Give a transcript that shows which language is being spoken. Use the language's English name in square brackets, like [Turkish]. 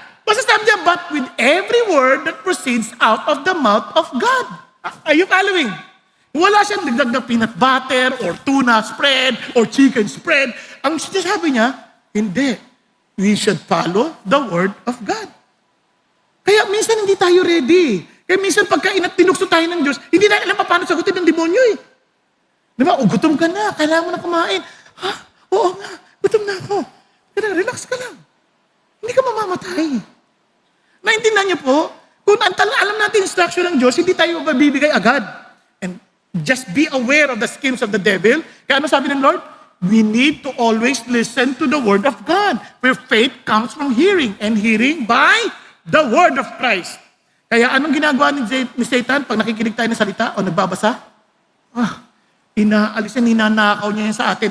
[Filipino] Basta sabi niya, [English] but with every word that proceeds out of the mouth of God. Are you following? [Filipino] Wala siyang dagdag na peanut butter or tuna spread or chicken spread. Ang sinasabi niya, hindi. [English] We should follow the word of God. [Filipino] Kaya minsan hindi tayo ready. Kaya minsan pagka tinukso tayo ng Diyos, hindi na alam pa paano sagutin ng demonyo eh. Di ba? O gutom ka na, kailangan mo na kumain. Ha? Oo nga, gutom na ako. Kaya relax ka lang. Hindi ka mamamatay. Naintindihan niyo po, kung alam natin instruction ng Diyos, hindi tayo mabibigay agad. [English] And just be aware of the schemes of the devil. [Filipino] Kaya ano sabi ng Lord? [English] We need to always listen to the word of God. Where faith comes from hearing, and hearing by the word of Christ. [Filipino] Kaya anong ginagawa ni Satan pag nakikinig tayo ng salita o nagbabasa? Ninanakaw niya yan sa atin.